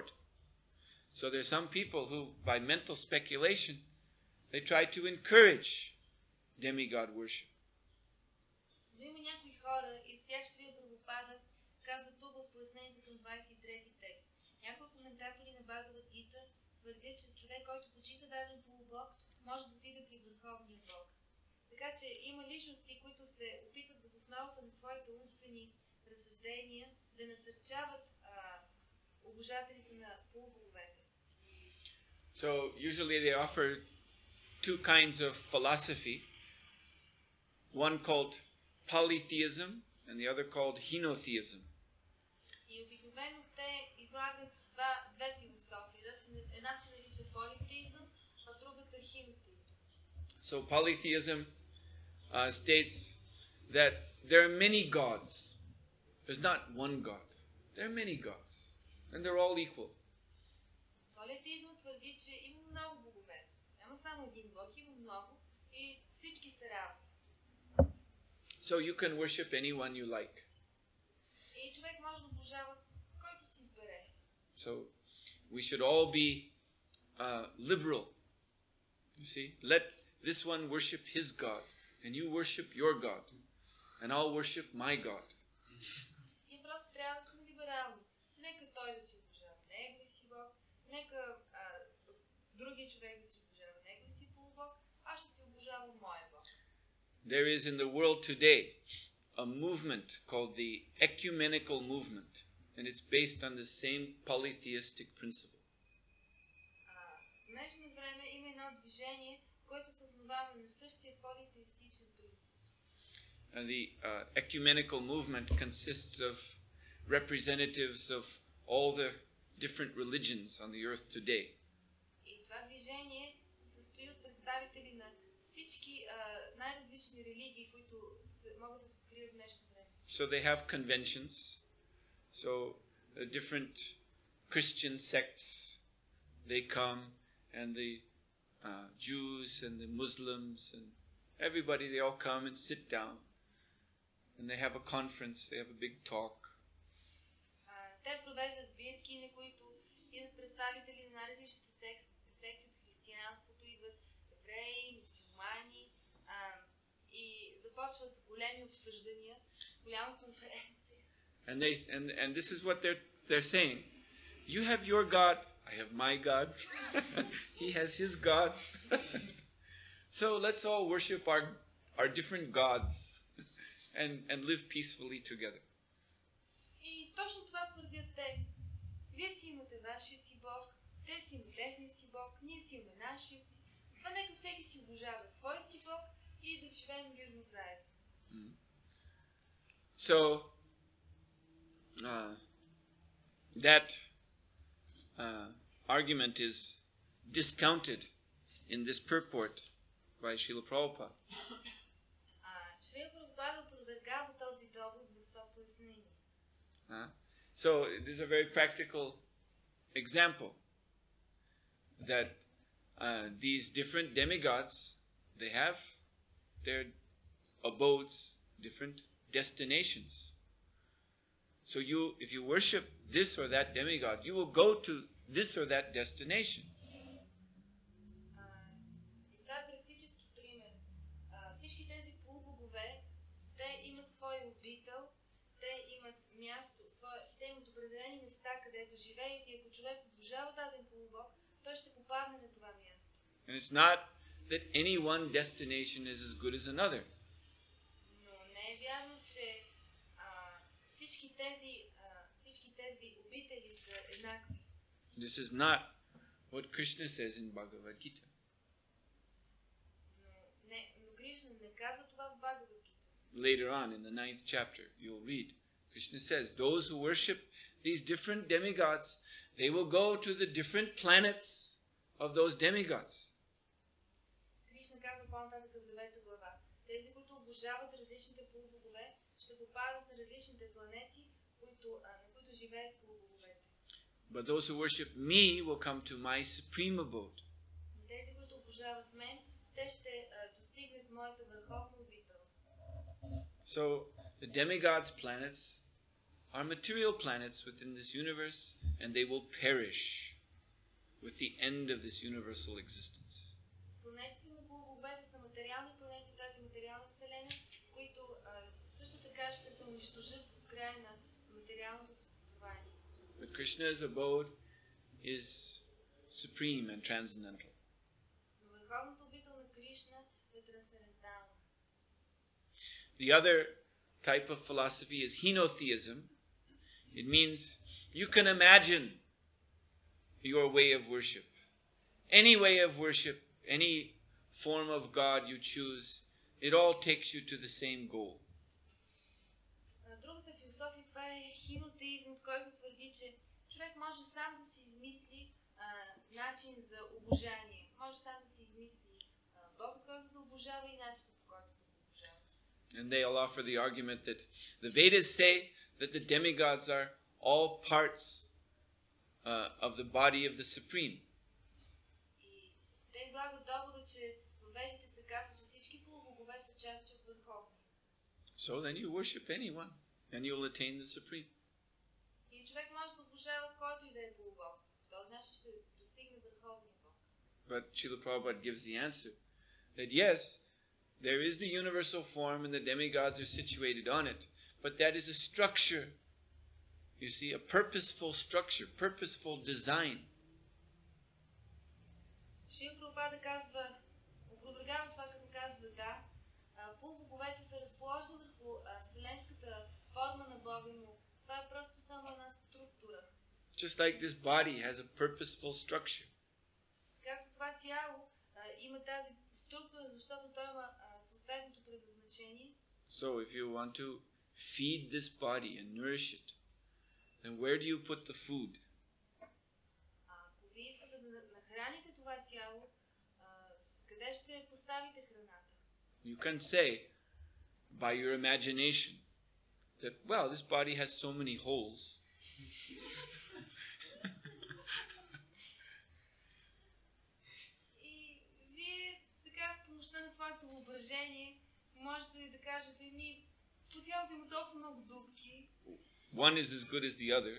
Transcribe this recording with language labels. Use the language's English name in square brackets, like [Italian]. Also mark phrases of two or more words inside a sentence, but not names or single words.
[English] So there are some people who, by mental speculation, they try to encourage demigod worship. [Bulgarian] Но има някои хора, и с тях ще ви Прабхупада казва тук в пояснението към 23-ти текст. Някои коментатори на Бхагавад Гита твърдят, че човек, който почита даден полубог, може да отиде при върховния бог. Така че има личности, които се опитват въз основата на своите умствени разсъждения да насърчават обожателите на полубоговете. [English] So usually they offer two kinds of philosophy, one called polytheism and the other called henotheism. [Bulgarian] И обикновено те излагат две философии. Една се нарича политеизъм, а другата хенотеизъм. [English] So polytheism states that there are many gods There's not one God. There are many gods. And they're all equal. [Bulgarian] Политеизмът твърди, че има много богове. Няма само един Бог, има много и всички са равни. [English] So you can worship anyone you like. [Bulgarian] И човек може да обожава който си избере. [English] So we should all be liberal. You see? Let this one worship his God, and you worship your God, and I'll worship my God. [Bulgarian] И просто трябва да сме либерални. Нека той да си обожава неговия си Бог, нека другия човек да си обожава неговия си полубог, аз ще си обожавам моя Бог. [English] There is in the world today a movement called the ecumenical movement, and it's based on the same polytheistic principle. [Bulgarian] В днешно време има едно движение, което се основава на същия политеистичен принцип. [English] And the ecumenical movement consists of representatives of all the different religions on the earth today. [Bulgarian] И това движение се състои от представители на всички най-различни религии, които могат да се открият в днешно време. [English] So they have conventions. So different Christian sects, they come, and the Jews and the Muslims and everybody, they all come and sit down. And they have a conference, they have a big talk. [Bulgarian] Те провеждат сбирки, на които идват представители на най-различните секти от християнството, идват евреи, мюсюлмани и започват големи обсъждания, голяма конференция. [English] And this is what they're saying. You have your God, I have my God. He has his God. So let's all worship our different gods and live peacefully together. [Bulgarian] И точно това твърдят те. Вие си имате вашия си Бог, те си имат техния си Бог, ние си имаме нашия си. Това нека всеки си обожава своя си Бог и да живеем мирно заедно. [English] So that argument is discounted in this purport by Srila Prabhupada. [Bulgarian] Шрила Прабхупада опровергава този довод в това пояснение. [English] So there's a very practical example that these different demigods, they have their abodes, different destinations. So if you worship this or that demigod, you will go to this or that destination. [Bulgarian] И това е практически пример. Всички тези полубогове, те имат своя обител, те имат място, те имат определени места, където живеят, и ако човек обожава даден полубог, той ще попадне на това място. [English] And it's not that any one destination is as good as another. [Bulgarian] Но не е вярно, че всички тези обители са еднакви. [English] This is not what Krishna says in Bhagavad Gita. [Bulgarian] Но Кришна не казва това в Бхагавад Гита. [English] Later on in the 9th chapter, you'll read, Krishna says, those who worship these different demigods, they will go to the different planets of those demigods. [Bulgarian] Кришна казва по-нататък в 9 глава. Тези, които обожават различните полубогове, ще попадат на различните планети, на които живеят полубоговете. [English] But those who worship me will come to my supreme abode. [Bulgarian] Тези, които обожават мен, те ще достигнат моята върховна обител. [English] So the demigods' planets are material planets within this universe, and they will perish with the end of this universal existence. [Bulgarian] Планетите на полубоговете са материални планети в тази материална вселена, които също така ще се унищожат в края на материалното съществуване. [English] But Krishna's abode is supreme and transcendental. [Bulgarian] Но върховната обител на Кришна е трансцендентална. [English] The other type of philosophy is henotheism. It means you can imagine your way of worship. Any way of worship, any form of God you choose, it all takes you to the same goal. [Bulgarian] Другата философия, това е хинотеизъм, който твърди, че човек може сам да си измисли начин за обожание. Може сам да си измисли Бог, който да обожава, и начин, по който да го обожава. [English] And they'll offer the argument that the Vedas say that the demigods are all parts of the body of the Supreme. [Bulgarian] И те излагат довода, че в Ведите се казва, че всички полубогове са части от Върховния. [English] So then you worship anyone and you'll attain the Supreme. [Bulgarian] И човек може да обожава който и да е полубог. В този начин ще достигне Върховния Бог. [English] But Srila Prabhupada gives the answer that yes, there is the universal form and the demigods are situated on it, but that is a structure. You see, a purposeful structure, purposeful design. [Bulgarian] Шрила Прабхупада казва, опровергава това, като казва да, полубоговете са разположени върху вселенската форма на Бога, но това е просто само една структура. [English] Just like this body has a purposeful structure. [Bulgarian] Както това тяло има тази структура, защото той има съответното предназначение. [English] So if you want to feed this body and nourish it, then where do you put the food? [Bulgarian] Ако вие искате да нахраните това тяло, къде ще поставите храната? [English] You can say by your imagination that, well, this body has so many holes. [Bulgarian] И вие така с помощта на своето въображение можете да кажете, по тялото има толкова много дупки. [English] One is as good as the other.